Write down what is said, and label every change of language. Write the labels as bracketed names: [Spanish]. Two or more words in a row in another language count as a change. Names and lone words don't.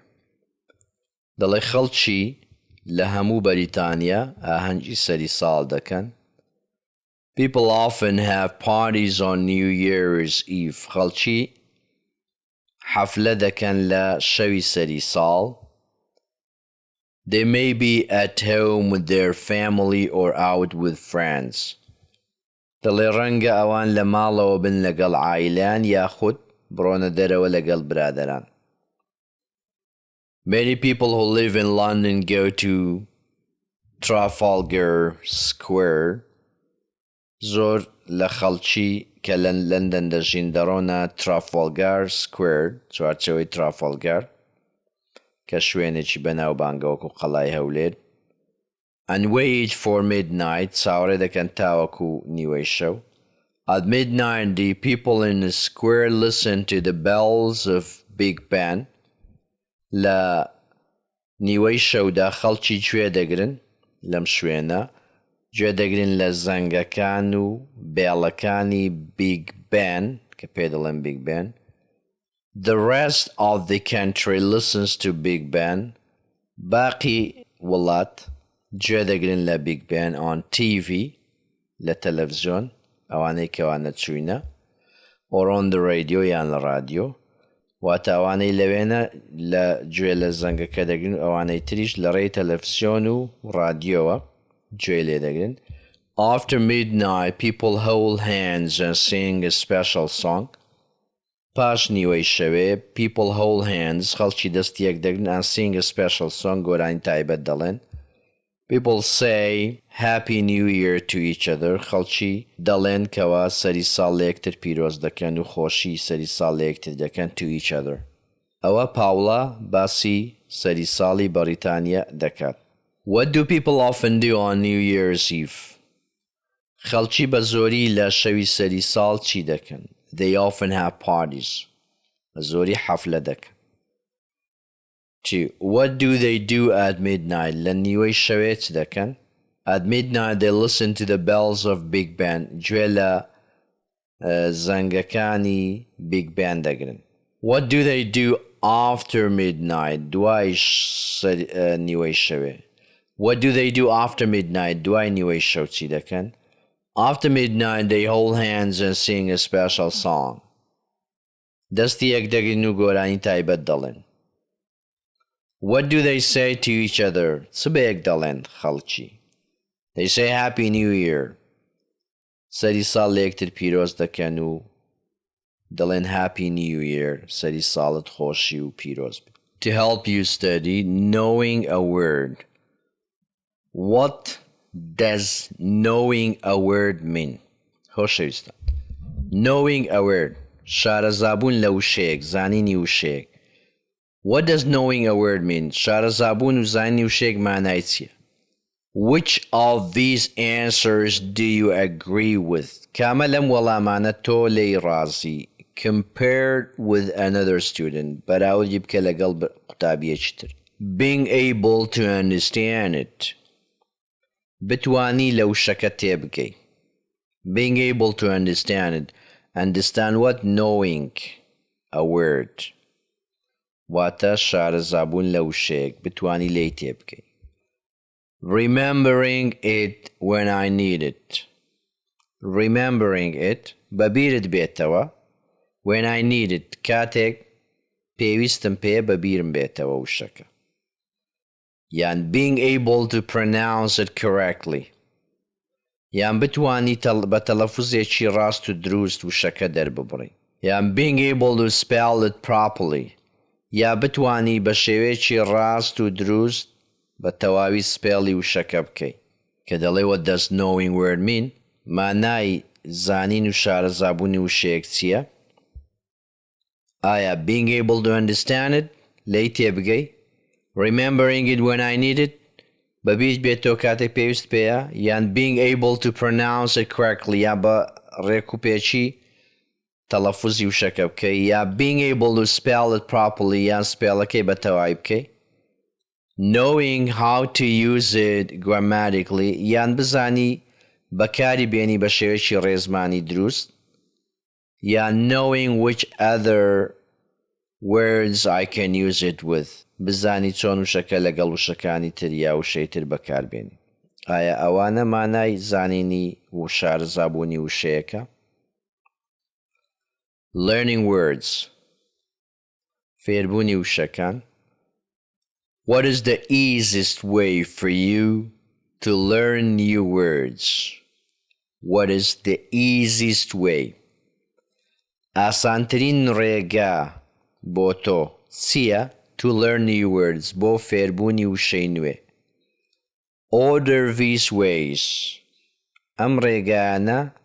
[Central Kurdish] دەڵێ خەڵکی لە هەموو بەریتانیا ئاهەنگی سەری ساڵ دەکەن. [English] People often have parties on New Year's Eve. [Central Kurdish] خەڵکی حەفلە دەکەن لە شەوی سەری ساڵ. [English] They may be at home with their family or out with friends. [Central Kurdish] دەڵێ ڕەنگە ئەوان لە ماڵەوە بن لەگەڵ عایلان یاخود بڕۆنە دەرەوە لەگەڵ برادەران. [English] Many people who live in London go to Trafalgar Square. [Central Kurdish] زۆر لە خەڵکی کە لە لەندەن دەژین دەڕۆنە Trafalgar Square چوارچەوەی ترافالگار کە شوێنێکی بەناوبانگەوەکو قەڵای هەولێر. [English] And wait for midnight [Central Kurdish] چاوەڕێ دەکەن تاوەکو نیوەی شەو. [English] At midnight the people in the square listen to the bells of Big Ben. [Central Kurdish] لە نیوەی شەودا خەڵکی گوێ دەگرن لەم شوێنە گوێ دەگرن لە زەنگەکان و بێڵەکانی Big Ben کە پێ دەڵێن Big Ben. [English] The rest of the country listens to Big Ben. [Central Kurdish] باقی وڵات گوێ دەگرن لە Big Ben [English] on TV [Central Kurdish] لە تەلەڤیزیۆن ئەوانەی کەوانە چوینە [English] or on the radio [Central Kurdish] یان لە رادیۆ. واتە ئەوانەی لەوێنە لە گوێ لە زەنگەکە دەگرن ئەوانەی تریش لە ڕێی تەلەڤیزیۆن و رادیۆوە گوێ لێ دەگرن. [English] After midnight people hold hands and sing a special song. [Central Kurdish] پاش نیوەی شەوێ [English] people hold hands [Central Kurdish] خەڵکی دەستی یەک دەگرن [English] and sing a special song [Central Kurdish] گۆرانی تایبەت دەڵێن. [English] People say Happy New Year to each other. [Central Kurdish] خەڵکی دەڵێن کەوا سەری ساڵ لە یەکتر پیرۆز دەکەن و خۆشی سەری ساڵ لە یەکتر دەکەن [English] to each other. [Central Kurdish] ئەوە پاوڵا باسی سەری ساڵی بەریتانیا دەکات. [English] What do people often do on New Year's Eve? [Central Kurdish] خەڵکی بە زۆری لە شەوی سەری ساڵ چی دەکەن؟ [English] They often have parties. [Central Kurdish] بە زۆری حەفلە دەکەن. 2. [English] What do they do at midnight? [Central Kurdish] لە نیوەی شەوێ چ دەکەن؟ [English] At midnight they listen to the bells of Big Ben. [Central Kurdish] گوێ لە زەنگەکانی Big Ben دەگرن. [English] What do they do after midnight? [Central Kurdish] دوای نیوەی شەوێ. [English] What do they do after midnight? [Central Kurdish] دوای نیوەی شەو چی دەکەن؟ [English] After midnight they hold hands and sing a special song. [Central Kurdish] دەستی یەک دەگرن و گۆرانی تایبەت دەڵێن. [English] What do they say to each other? [Central Kurdish] چ بە یەک دەڵێن خەڵکی؟ [English] They say Happy New Year. [Central Kurdish] سەری ساڵ لە یەکتر پیرۆز دەکەن و دەڵێن [English] Happy New Year. [Central Kurdish] سەری ساڵت خۆشی و پیرۆز بێت. [English] To help you study, knowing a word. What does knowing a word mean? خۆشەویستان. Knowing a word. [Central Kurdish] شارەزابوون لە وشەیەک، زانینی وشەیەک. [English] What does knowing a word mean? [Central Kurdish] شارەزابوون و زانینی وشەیەک مانای چییە؟ [English] Which of these answers do you agree with? [Central Kurdish] کامە لەم وەڵامانە تۆ لێی ڕازی. [English] Compared with another student. [Central Kurdish] بەراوردی بکە لەگەڵ قوتابیەکی تر. [English] Being able to understand it. [Central Kurdish] بتوانی لە وشەکە تێبگەی. [English] Being able to understand it. Understand what? Knowing a word. [Central Kurdish] واتە شارەزابوون لە وشەیەک بتوانی لێی تێبگەی. [English] Remembering it when I need it. Remembering it [Central Kurdish] بەبیرت بێتەوە [English] when I need it [Central Kurdish] کاتێک پێویستم پێ بەبیرم بێتەوە وشەکە. [English] یان being able to pronounce it correctly. [Central Kurdish] یان بتوانی بە تەلەفوزێکی ڕاست و دروست وشەکە دەرببڕی. [English] یان being able to spell it properly. [Central Kurdish] یا بتوانی بە شێوەیەکی ڕاست و دروست بە تەواوی سپێڵی وشەکە بکەی. کە دەڵێ [English] what does knowing word mean? [Central Kurdish] مانای زانین و شارەزابوونی وشەیەک چییە؟ [English] ئایا being able to understand it [Central Kurdish] لێی تێبگەی؟ [English] Remembering it when I need it [Central Kurdish] بەبیست بێتەوە کاتێک پێویست پێیە یان [English] being able to pronounce it correctly [Central Kurdish] یا بە ڕێک و پێچی تەلەفوزی وشەکە بکەی یا [English] being able to spell it properly [Central Kurdish] یان سپێڵەکەی بە تەواوی بکەی [English] knowing how to use it grammatically [Central Kurdish] یان بزانی بەکاری بێنی بە شێوەیەکی ڕێزمانی دروست یا [English] knowing which other words I can use it with [Central Kurdish] بزانی چۆن وشەکە لەگەڵ وشەکانی تر یا وشەی تر بەکاربێنی ئایا ئەوانە مانای زانینی و شارەزابوونی وشەیەکە [English] learning words [Central Kurdish] فێربوونی وشەکان [English] What is the easiest way for you to learn new words? What is the easiest way? [Central Kurdish] ئاسانترین ڕێگا بۆ تۆ چییە [English] to learn new words [Central Kurdish] بۆ فێربوونی وشەی نوێ [English] Order these ways [Central Kurdish] ئەم ڕێگانە